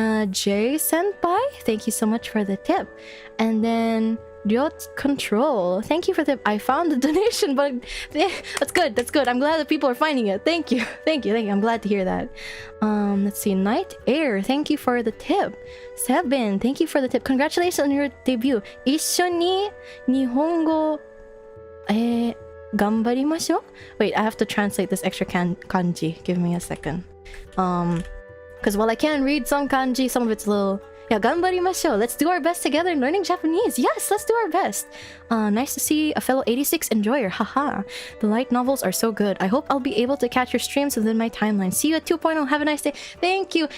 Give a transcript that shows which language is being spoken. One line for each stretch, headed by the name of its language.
English: Jay Senpai, thank you so much for the tip. And then Ryot Control, thank you for the... I found the donation, but that's good. That's good. I'm glad that people are finding it. Thank you. Thank you. Thank you. I'm glad to hear that. Let's see. Night Air, thank you for the tip. Sebin, thank you for the tip. Congratulations on your debut.
Japanese: 一緒に日本語頑張りましょう?
English: Wait, I have to translate this extra kanji. Give me a second. Because while I can read some kanji, some of it's a little... Yeah, ganbarimashou. Let's do our best together in learning Japanese. Yes, let's do our best. Nice to see a fellow 86 enjoyer. Haha. The light novels are so good. I hope I'll be able to catch your streams within my timeline. See you at 2.0. Have a nice day. Thank you.